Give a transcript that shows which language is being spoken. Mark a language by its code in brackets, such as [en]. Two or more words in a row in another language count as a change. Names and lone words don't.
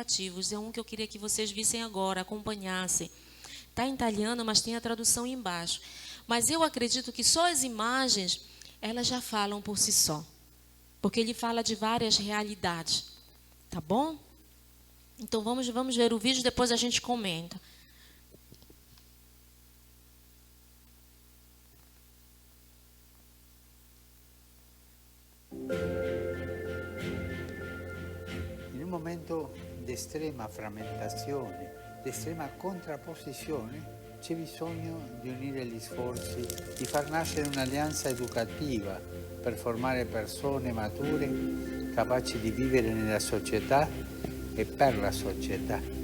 [pt] É um que eu queria que vocês vissem agora, acompanhassem. Está em italiano, mas tem a tradução embaixo. Mas eu acredito que só as imagens, elas já falam por si só. Porque ele fala de várias realidades. Tá bom? Então vamos ver o vídeo, depois a gente comenta. [it] In un momento di estrema frammentazione, di estrema contrapposizione, c'è bisogno di unire gli sforzi, di far nascere un'alleanza educativa per formare persone mature capaci di vivere nella società e per la società.